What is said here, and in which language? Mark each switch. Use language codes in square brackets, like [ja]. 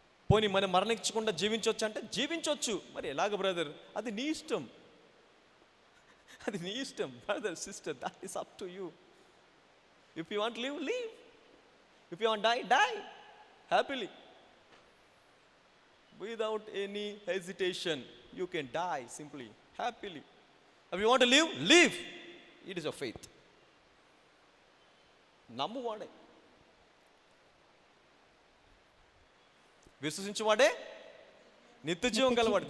[te] పోనీ మనం మరణించకుండా జీవించవచ్చు అంటే జీవించవచ్చు. మరి ఎలాగ బ్రదర్? అది నీ ఇష్టం, అది నీ ఇష్టం brother, sister, [en] That is up to you. If you want live, live. If you want die, die happily without any hesitation. You can die simply, happily. If you want to live, live. It is your faith. [te] నమ్మువాడే, విశ్వసించువాడే నిత్య జీవం గలవాడు.